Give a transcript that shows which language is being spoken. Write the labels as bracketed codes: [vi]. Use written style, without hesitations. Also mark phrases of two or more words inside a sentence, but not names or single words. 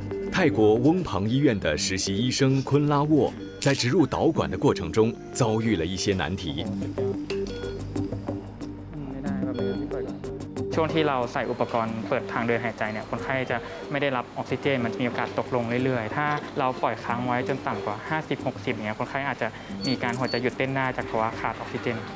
[zh] 泰国翁旁医院的实习医生昆拉沃在植入导管的过程中遭遇了一些难题。 [th] ช่วงที่เราใส่อุปกรณ์เปิดทางเดินหายใจเนี่ยคนไข้จะไม่ได้รับออกซิเจนมันจะมีโอกาสตกลงเรื่อยๆถ้าเราปล่อยค้างไว้จนต่ำกว่า50-60เนี่ยคนไข้อาจจะมีการหัวใจหยุดเต้นได้จากภาวะขาดออกซิเจน